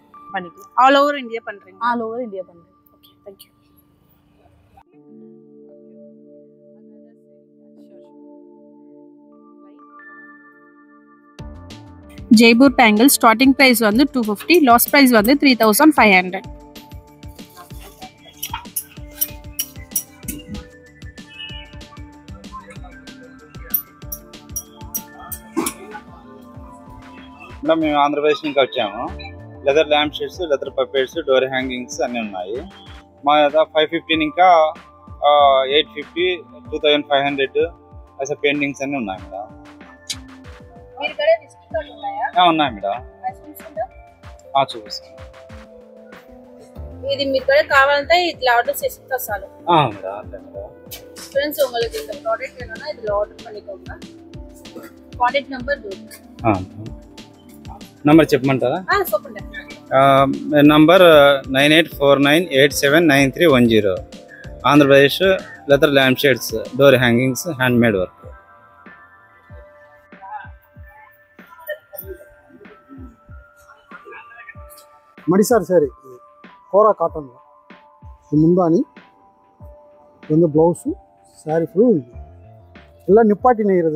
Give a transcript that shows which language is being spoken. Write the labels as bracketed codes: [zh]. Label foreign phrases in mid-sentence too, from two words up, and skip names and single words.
[en] all over India [ta] பண்ணுறீங்க? [en] all over India [ta] பண்ணுறேன். [en] okay, thank you. Jaipur bangle starting price வந்து 250, last price வந்து 3500. [te] మేడం మేము ఆంధ్రప్రదేశ్ నుంచి వచ్చాము. [en] leather lamp sheets, leather puppets, door hangings [te] అన్నీ ఉన్నాయి. మా దగ్గర 550 ఇంకా 850, 2500 అసలు పెయింటింగ్స్ అన్నీ ఉన్నాయి మేడం. ఉన్నాయి మేడం, చూపిస్తాను. ఇది మీరు కూడా కావాలంటే ఇట్లా ఆర్డర్ చేస్తే చాలు. మేడం అంతే మేడం. [ta] ఫ్రెండ్స్ உங்களுக்கு இந்த ப்ராடக்ட் வேணும்னா இதுல ஆர்டர் பண்ணிக்கோங்க. [en] contact number [te] నంబర్ చెప్పమంటారా? చెప్పండి. నంబర్ 9849879310. [en] Andhra Pradesh leather lamp shades, door hangings, hand made work. [ta] மடிசார் சாரி கோரா காட்டன் முந்தானி வந்து [en] blouse saree full [ta] எல்லாம் நிப்பாட்டி நெய்கிறது.